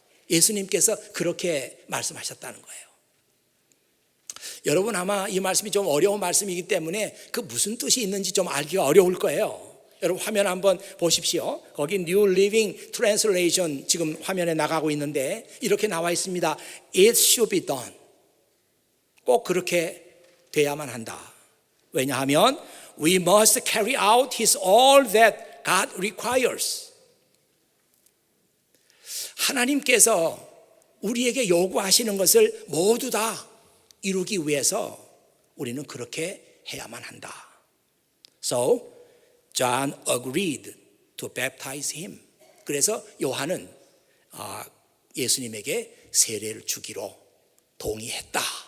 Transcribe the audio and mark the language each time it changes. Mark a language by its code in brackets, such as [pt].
[ko] 예수님께서 그렇게 말씀하셨다는 거예요. 여러분 아마 이 말씀이 좀 어려운 말씀이기 때문에 그 무슨 뜻이 있는지 좀 알기가 어려울 거예요. 여러분 화면 한번 보십시오. 거기 New Living Translation 지금 화면에 나가고 있는데 이렇게 나와 있습니다. [en] It should be done. [ko] 꼭 그렇게 돼야만 한다. 왜냐하면 [en] We must carry out His all that God requires. [ko] 하나님께서 우리에게 요구하시는 것을 모두 다 이루기 위해서 우리는 그렇게 해야만 한다. [en] So John agreed to baptize him. [ko] 그래서 요한은 예수님에게 세례를 주기로 동의했다.